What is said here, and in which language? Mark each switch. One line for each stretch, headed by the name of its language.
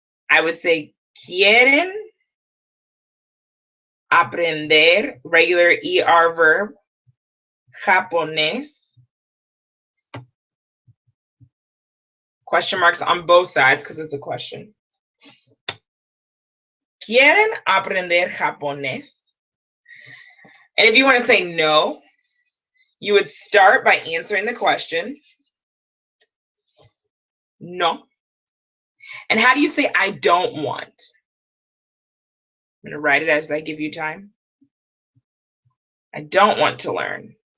English: I would say,
Spanish: quieren aprender,
English: regular ER verb, japonés. Question marks on both sides because it's a question.
Spanish: ¿Quieren aprender japonés?
English: And if you want to say no, you would start by answering the question. No. And how do you say I don't want? I'm going to write it as I give you time. I don't want to learn.